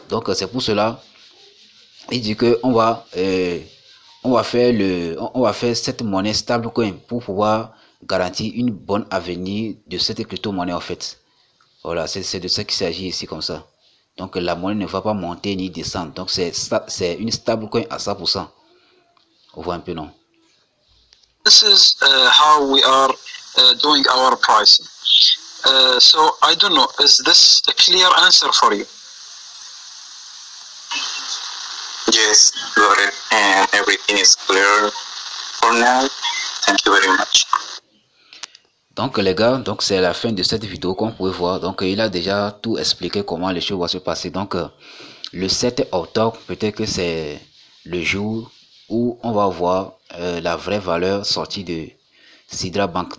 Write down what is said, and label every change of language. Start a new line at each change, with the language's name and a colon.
French: Donc c'est pour cela il dit que on va faire cette monnaie stablecoin pour pouvoir garantir une bonne avenir de cette crypto-monnaie en fait. Voilà, c'est de ça qu'il s'agit ici comme ça. Donc la monnaie ne va pas monter ni descendre. Donc c'est une stablecoin à 100%. On voit un peu, non?
English: This is how we are doing our pricing. So I don't know, is this a clear answer for you? Yes, got it, and everything is clear for now. Thank you very much.
French: Donc les gars, donc c'est la fin de cette vidéo comme vous pouvez voir. Donc il a déjà tout expliqué comment les choses vont se passer. Donc le 7 octobre, peut-être que c'est le jour où on va voir la vraie valeur sortie de Sidra Bank.